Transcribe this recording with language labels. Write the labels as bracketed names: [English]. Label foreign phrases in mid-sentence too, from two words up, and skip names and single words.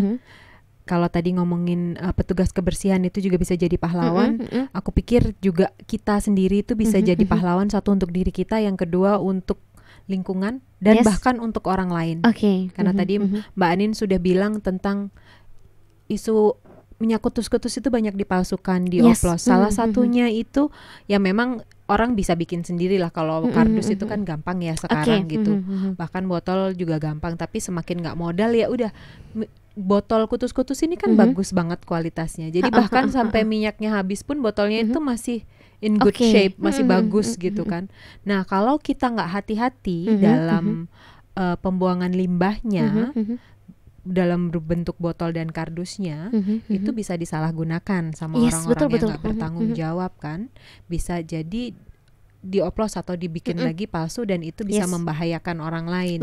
[Indonesian] Kalau tadi ngomongin petugas kebersihan itu juga bisa jadi pahlawan, aku pikir juga kita sendiri itu bisa jadi pahlawan, satu untuk diri kita, yang kedua untuk lingkungan, dan bahkan untuk orang lain. Karena tadi Mbak Anin sudah bilang tentang isu minyak kutus-kutus itu banyak dipalsukan, dioplos. Salah satunya itu ya memang orang bisa bikin sendiri lah. Kalau kardus itu kan gampang ya sekarang gitu. Bahkan botol juga gampang, tapi semakin nggak modal ya udah, botol kutus-kutus ini kan bagus banget kualitasnya. Jadi bahkan sampai minyaknya habis pun botolnya itu masih [English] in good shape, [Indonesian] masih bagus gitu kan. Nah, kalau kita nggak hati-hati dalam pembuangan limbahnya, dalam bentuk botol dan kardusnya, itu bisa disalahgunakan sama orang-orang yang nggak bertanggung jawab kan. Bisa jadi dioplos atau dibikin lagi palsu, dan itu bisa membahayakan orang lain.